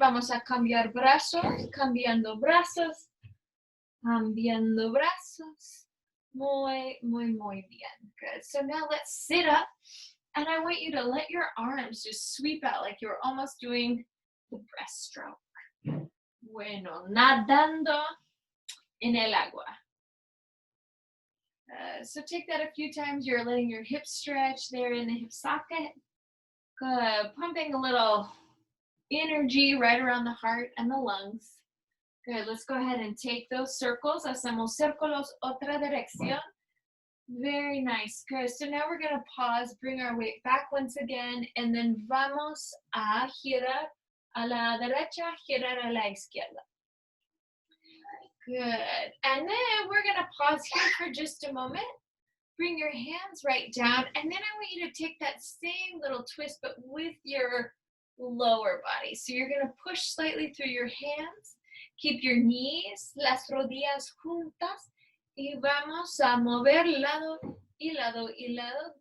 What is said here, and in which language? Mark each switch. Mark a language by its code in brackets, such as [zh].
[es] Vamos a cambiar brazos, cambiando brazos, cambiando brazos. Muy, muy, muy bien. [en] Good. So now let's sit up, and I want you to let your arms just sweep out like you're almost doing the breaststroke. [es] Bueno, nadando en el agua. [en] So take that a few times. You're letting your hips stretch there in the hip socket. Good. Pumping a little energy right around the heart and the lungs. Good. Let's go ahead and take those circles. [es] Hacemos círculos, otra dirección. [en] Very nice. Good. So now we're going to pause, bring our weight back once again, and then [es] vamos a girar a la derecha, girar a la izquierda. [en] Good. And then we're going to pause here for just a moment. Bring your hands right down, and then I want you to take that same little twist, but with your lower body. So you're going to push slightly through your hands. Keep your knees, [es] las rodillas juntas, y vamos a mover lado y lado y lado.